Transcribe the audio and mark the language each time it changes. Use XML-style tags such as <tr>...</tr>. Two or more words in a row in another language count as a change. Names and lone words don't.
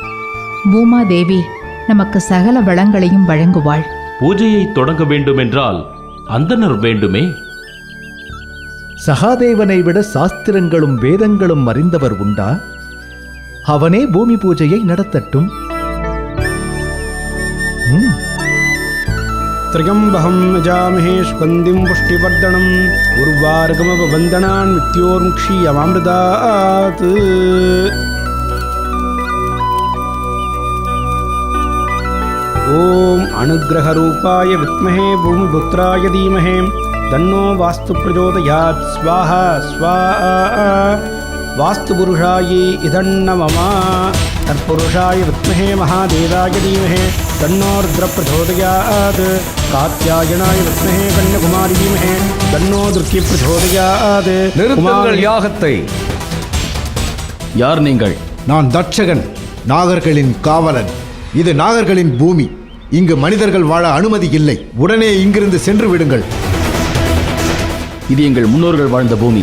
<ta>பூமா தேவி நமக்கு சகல வளங்களையும் வழங்குவாள். பூஜையை தொடங்க வேண்டும் என்றால் அந்தனர் வேண்டுமே. சகாதேவனை விட சாஸ்திரங்களும் வேதங்களும் அறிந்தவர் உண்டா? அவனே பூமி பூஜையை நடத்தட்டும்.</ta> <sa>त्र्यम्बकं यजामहे सुगन्धिं पुष्टिवर्धनं उर्वारुकमिव मृत्योर्मुक्षीयमामृतात्। ॐ अनुग्रहरूपाय विद्महे भूमिपुत्राय धीमहि तन्नो वास्तु प्रचोदयात्। स्वाहा स्वाहा। वास्तुपुरुषाय इदन्नमः। तत्पुरुषाय विद्महे महादेवाय धीमहि तन्नो रुद्रप्रचोदयात्। कात्यायनाय विद्महे कन्याकुमारी धीमहि तन्नो दुर्गी प्रचोदयात्।</sa> <ta>நிறுத்துங்கள் யாகத்தை. யார் நீங்கள்? நான் தட்சகன், நாகர்களின் காவலன். இது நாகர்களின் பூமி. இங்கு மனிதர்கள் வாழ அனுமதி இல்லை. உடனே இங்கிருந்து சென்று விடுங்கள். இது எங்கள் முன்னோர்கள் வாழ்ந்த பூமி.</ta>